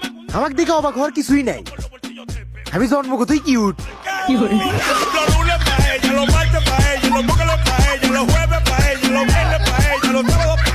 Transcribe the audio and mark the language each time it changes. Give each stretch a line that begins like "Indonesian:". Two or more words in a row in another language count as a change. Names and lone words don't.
Bangla: আমাকে দেখে অবাক হওয়ার কিছুই নাই, আমি জন্মগতই কিউট।
Spanish: Los lunes pa' ella, los martes pa' ella, los miércoles pa' ella, los jueves pa' ella, los viernes pa' ella, los sábados